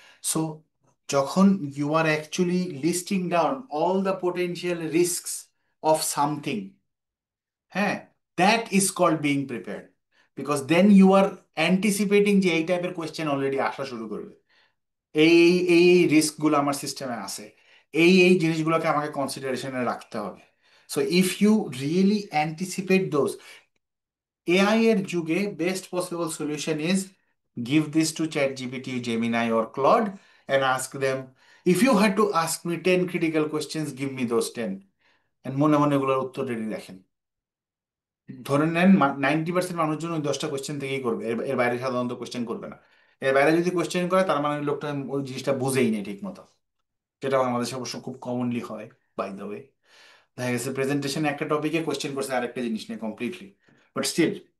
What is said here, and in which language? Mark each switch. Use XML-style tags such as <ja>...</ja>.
<bn>So যখন</bn> <en>you are actually listing down all the potential risks of something,</en> <bn>হ্যাঁ,</bn> <en>that is called being prepared, because then you are anticipating</en> <bn>যে এই টাইপের question already আসা শুরু করবে, এই এই এই রিস্কগুলো আমার সিস্টেমে আছে, এই এই জিনিসগুলোকে আমাকে কনসিডারেশনে রাখতে হবে।</bn> <en>so if you really anticipate those,</en> <bn>AI এর যুগে</bn> <en>best possible solution is give this to ChatGPT, Gemini or Claude, and ask them, if you had to ask me 10 critical questions, give me those 10, and</en> <bn>মনে মনে এগুলোর উত্তর ready রাখেন। ধরে নেন 90% মানুষজন ওই 10টা কোয়েশ্চেন থেকেই করবে, এর এর বাইরে সাধারণত কোয়েশ্চেন করবে না। এর বাইরে যদি কোয়েশ্চেন করে তার মানে ওই লোকটা ওই জিনিসটা বুঝেই নেই ঠিক মতো, যেটা বাংলাদেশে অবশ্য খুব কমনলি হয়, বাই দ্য ওয়ে। দেখা গেছে প্রেজেন্টেশনে একটা টপিকে কোয়েশ্চেন করছে আরেকটা জিনিস নিয়ে কমপ্লিটলি, বাট স্টিল।</bn>